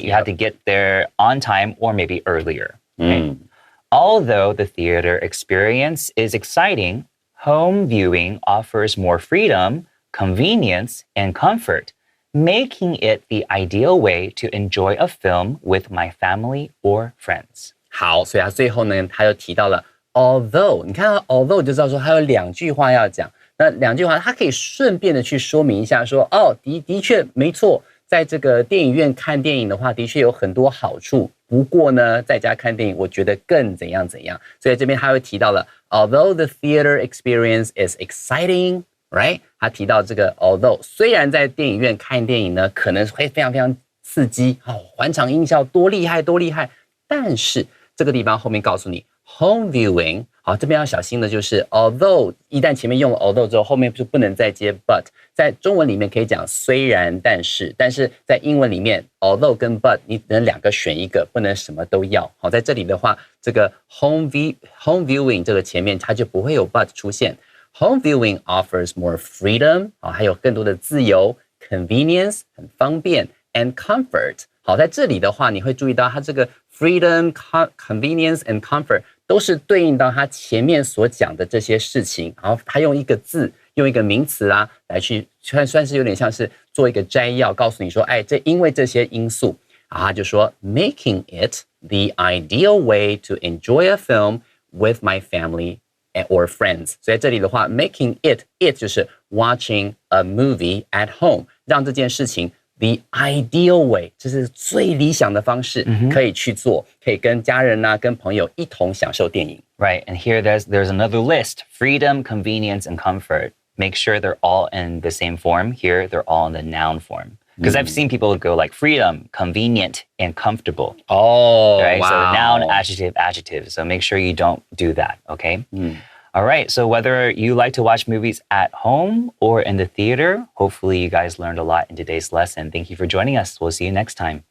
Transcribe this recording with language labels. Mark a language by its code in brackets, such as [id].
[en] You have to get there on time or maybe earlier. Okay? Although the theater experience is exciting, home viewing offers more freedom, convenience, and comfort, making it the ideal way to enjoy a film with my family or friends. [zh] 好，所以他最后呢，他又提到了 although， 你看到 although 就知道说他有2句话要讲。那2句话，它可以顺便的去说明一下说，哦，的确没错，在这个电影院看电影的话，的确有很多好处。不过呢，在家看电影，我觉得更怎样怎样。所以这边他会提到了 ， [en] although the theater experience is exciting， [zh] right？他提到这个 although 虽然在电影院看电影呢，可能会非常非常刺激，环场音效多厉害多厉害，但是这个地方后面告诉你 home viewing。好，这边要小心的就是 although 一旦前面用了 although 之后，后面就不能再接 but。在中文里面可以讲虽然但是，但是在英文里面 although 跟 but 你只能两个选一个，不能什么都要。好，在这里的话，这个 home viewing 这个前面它就不会有 but 出现。 [en] Home viewing offers more freedom， [zh] 还有更多的自由 ，convenience 很方便 ，and comfort。好，在这里的话，你会注意到它这个 freedom、convenience and comfort 都是对应到它前面所讲的这些事情，然后它用一个字，用一个名词啦，来去算是有点像是做一个摘要，告诉你说，哎，因为这些因素，然后他就说 [en] making it the ideal way to enjoy a film with my family or friends。 [zh] 所以这里的话 ， [en] making it [zh] 就是 [en] watching a movie at home， [zh] 让这件事情。 [en] The ideal way， [zh] 这是最理想的方式，可以去做，可以跟家人啊、跟朋友一同享受电影。 [en] Right, and here there's another list: freedom, convenience, and comfort. Make sure they're all in the same form. Here, they're all in the noun form. Because I've seen people go like freedom, convenient, and comfortable. Oh, right? wow. So noun, adjective. So make sure you don't do that, okay? All right, so whether you like to watch movies at home or in the theater, hopefully you guys learned a lot in today's lesson. Thank you for joining us. We'll see you next time.